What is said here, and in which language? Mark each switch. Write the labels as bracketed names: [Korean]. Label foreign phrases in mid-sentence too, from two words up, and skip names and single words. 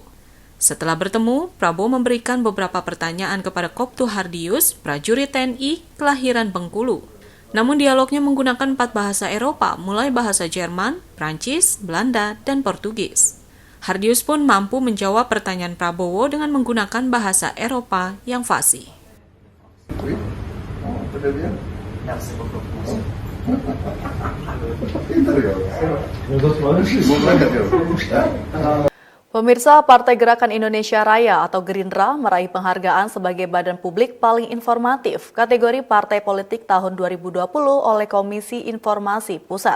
[Indonesian] Setelah bertemu, Prabowo memberikan beberapa pertanyaan kepada Koptu Hardius, prajurit TNI kelahiran Bengkulu. Namun dialognya menggunakan 4 bahasa Eropa, mulai bahasa Jerman, Prancis, Belanda, dan Portugis. Hardius pun mampu menjawab pertanyaan Prabowo dengan menggunakan bahasa Eropa yang fasih. [French] Oui. Oh, très bien. Merci beaucoup. [Indonesian] Pintar ya. Mau berangkat ya? Pemirsa, Partai Gerakan Indonesia Raya atau Gerindra meraih penghargaan sebagai Badan Publik Paling Informatif kategori Partai Politik tahun 2020 oleh Komisi Informasi Pusat.